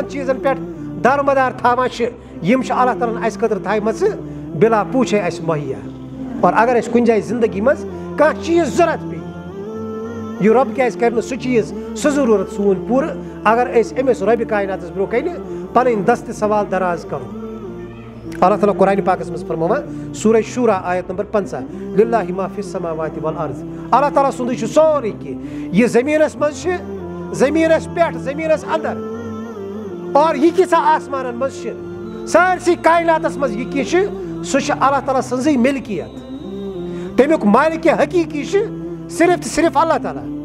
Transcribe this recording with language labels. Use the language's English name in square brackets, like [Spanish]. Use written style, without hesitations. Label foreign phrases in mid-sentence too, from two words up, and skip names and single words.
[Kashmiri] چیٖزن پٮ۪ٹھ دارمدار تھاوان چھِ یِم چھِ اللہ تعالیٰ ہن اَسہِ خٲطرٕ تھایمژٕ بلا پوٗچھے اَسہِ مہیا اور اگر اَسہِ کُنہِ جایہِ زندگی منٛز کانٛہہ چیٖز ضوٚرتھ پیٚیہِ یہِ رۄب کیازِ کرِ نہٕ سُہ چیٖز سُہ ضروٗرت سون پوٗرٕ اگر أسۍ أمِس رۄبہِ کایناتس برونٛہہ کنہِ پنٕنۍ دستہٕ سوال دراز کرو اللہ تعالیٰ قرآنِ پاکس منٛز فرماوان سورہ شورہ آیت نمبر 50 [Arabic] للہ ما فی السماوات والارض [Kashmiri] اللہ تعالیٰ سُنٛدُے چھُ سورُے کینٛہہ یہِ زٔمیٖنس منٛز چھِ زٔمیٖنس پٮ۪ٹھ زٔمیٖنس انٛدر اور یہِ کیٖژاہ آسمانن منٛز چھِ سٲرسٕے کایناتس منٛز یہِ کینٛہہ چھُ سُہ چھُ اللہ تعالیٰ سٕنٛزٕے ملکیت تمیُک مالکہِ حقیٖقی چھُ صرف تہٕ صرف اللہ تعالیٰ